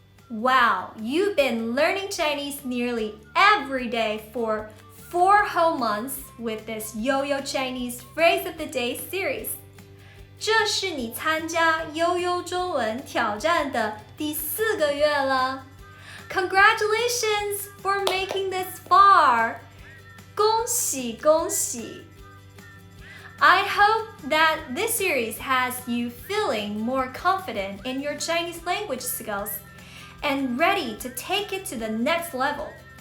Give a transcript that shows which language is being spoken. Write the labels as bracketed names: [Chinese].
[English] Wow, you've been learning Chinese nearly every day for 4 whole months with this Yo-Yo Chinese Phrase of the Day series. [Chinese] 这是你参加悠悠中文挑战的第4个月了。 [English] Congratulations for making this far! [Chinese] 恭喜恭喜! [English] I hope that this series has you feeling more confident in your Chinese language skills and ready to take it to the next level.